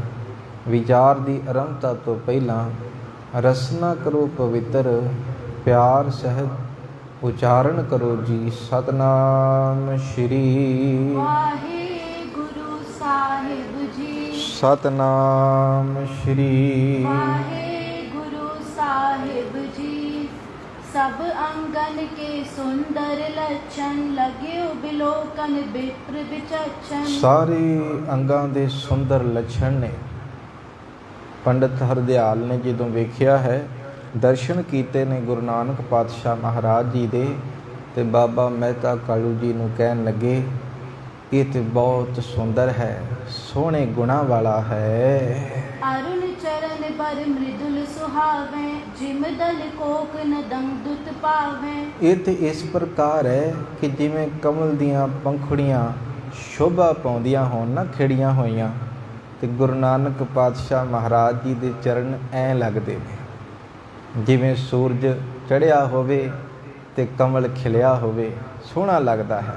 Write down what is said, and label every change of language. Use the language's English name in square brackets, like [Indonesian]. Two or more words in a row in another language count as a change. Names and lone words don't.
[Punjabi] ਵਿਚਾਰ ਦੀ ਆਰੰਭਤਾ ਤੋਂ ਪਹਿਲਾਂ ਰਸਨਾ ਕਰੋ ਪਵਿੱਤਰ, ਪਿਆਰ ਸਹਿਤ ਉਚਾਰਨ ਕਰੋ ਜੀ ਸਤਨਾਮ ਸ਼੍ਰੀ ਵਾਹਿਗੁਰੂ ਸਾਹਿਬ ਜੀ, ਸਤਨਾਮ ਸ਼੍ਰੀ ਵਾਹਿਗੁਰੂ ਸਾਹਿਬ ਜੀ। [Braj] सब अंगन के सुंदर लक्षण लग्यो बिलोकन विप्र विचक्षण। [Punjabi] ਸਾਰੇ ਅੰਗਾਂ ਦੇ ਸੁੰਦਰ ਲੱਛਣ ਨੇ। ਪੰਡਿਤ ਹਰਦਿਆਲ ਨੇ ਜਦੋਂ ਵੇਖਿਆ ਹੈ, ਦਰਸ਼ਨ ਕੀਤੇ ਨੇ ਗੁਰੂ ਨਾਨਕ ਪਾਤਸ਼ਾਹ ਮਹਾਰਾਜ ਜੀ ਦੇ, ਤੇ ਬਾਬਾ ਮਹਿਤਾ ਕਾਲੂ ਜੀ ਨੂੰ ਕਹਿਣ ਲੱਗੇ ਇਹ ਤੇ ਬਹੁਤ ਸੁੰਦਰ ਹੈ, ਸੋਹਣੇ ਗੁਣਾਂ ਵਾਲਾ ਹੈ। [Braj] अरुण चरण बर मृदुल सुहावे, जिम दल कोक नदंग दुत पावे। [Punjabi] ਇਹ ਤੇ ਇਸ ਪ੍ਰਕਾਰ ਹੈ ਕਿ ਜਿਵੇਂ ਕਮਲ ਦੀਆਂ ਪੰਖੜੀਆਂ ਸ਼ੋਭਾ ਪਾਉਂਦੀਆਂ ਹੋਣ ਨਾ, ਖਿੜੀਆਂ ਹੋਈਆਂ, ਤੇ ਗੁਰੂ ਨਾਨਕ ਪਾਤਸ਼ਾਹ ਮਹਾਰਾਜ ਜੀ ਦੇ ਚਰਨ ਐਂ ਲੱਗਦੇ ਨੇ ਜਿਵੇਂ ਸੂਰਜ ਚੜ੍ਹਿਆ ਹੋਵੇ ਤੇ ਕਮਲ ਖਿਲਿਆ ਹੋਵੇ, ਸੋਹਣਾ ਲੱਗਦਾ ਹੈ।